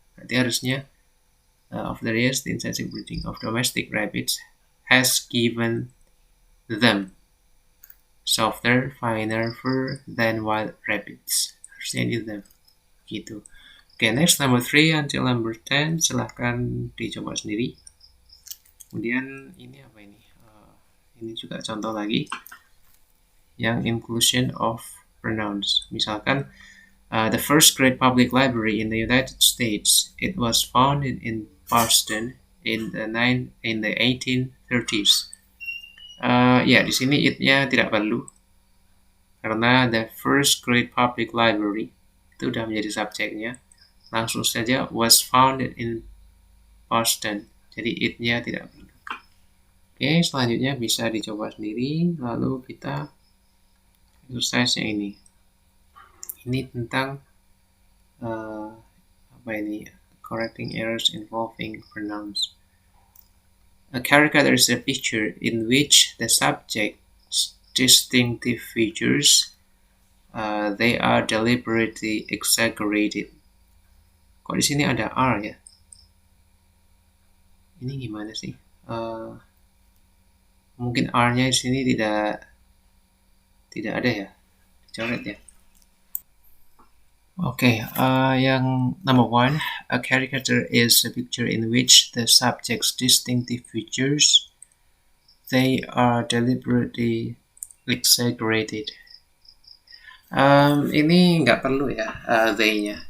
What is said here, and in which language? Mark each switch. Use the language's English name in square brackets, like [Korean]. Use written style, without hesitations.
[Indonesian] Berarti harusnya [English] of the years, the intensive breeding of domestic rabbits has given them softer, finer fur than wild rabbits. [Indonesian] Harusnya ini them. Gitu. Oke, [English] next number 3 until number 10. [Indonesian] Silahkan dicoba sendiri. Kemudian ini apa ini? Ini juga contoh lagi. [English] Yang inclusion of pronouns. Misalkan, the first great public library in the United States. It was founded in Boston in the 1830s. [Indonesian] Ya, di sini it-nya tidak perlu. Karena [English] the first great public library [Indonesian] itu udah menjadi subjeknya. Langsung saja [English] was founded in Boston. [Indonesian] Jadi it-nya tidak perlu. Oke, selanjutnya bisa dicoba sendiri. Lalu kita exercise-nya ini. Ini tentang apa ini? [English] Correcting errors involving pronouns. A caricature is a picture in which the subject's distinctive features they are deliberately exaggerated. [Indonesian] Kok di sini ada R ya? Ini gimana sih? Mungkin R-nya di sini tidak ada ya, dicoret ya. Oke, yang [English] number one, a caricature is a picture in which the subject's distinctive features they are deliberately exaggerated. [Indonesian] Ini nggak perlu ya they-nya.